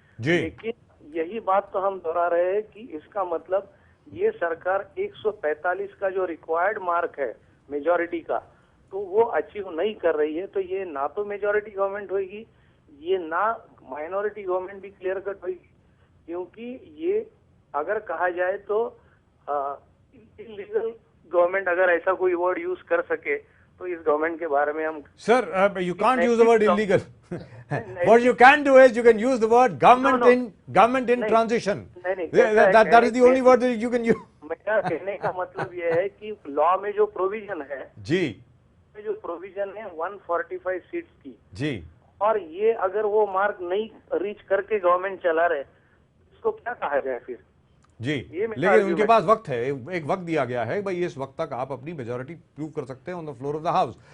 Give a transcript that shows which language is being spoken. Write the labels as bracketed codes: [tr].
[hi] लेकिन यही बात तो हम दोहरा रहे हैं कि इसका मतलब ये सरकार 145 का जो रिक्वायर्ड मार्क है मेजॉरिटी का, तो वो अचीव नहीं कर रही है। तो ये ना तो मेजॉरिटी गवर्नमेंट होगी, ये ना माइनॉरिटी गवर्नमेंट भी क्लियर कट होगी, क्योंकि ये अगर कहा जाए तो इलीगल गवर्नमेंट, अगर ऐसा कोई वर्ड यूज कर सके तो इस गवर्नमेंट के बारे में हम [en] Sir you can't use the word illegal. What you can do is you can use the word government in transition. That is the only word that you can use. [hi] मेरा कहने का मतलब यह है कि लॉ में जो प्रोविजन है जी, जो प्रोविजन है 145 सीट्स की जी, और ये अगर वो मार्क नहीं रीच करके गवर्नमेंट चला रहे, इसको क्या कहा जाए फिर? जी, लेकिन उनके पास वक्त है, एक वक्त दिया गया है भाई, इस वक्त तक आप अपनी मेजॉरिटी प्रूव कर सकते हैं [en] On the floor of the house.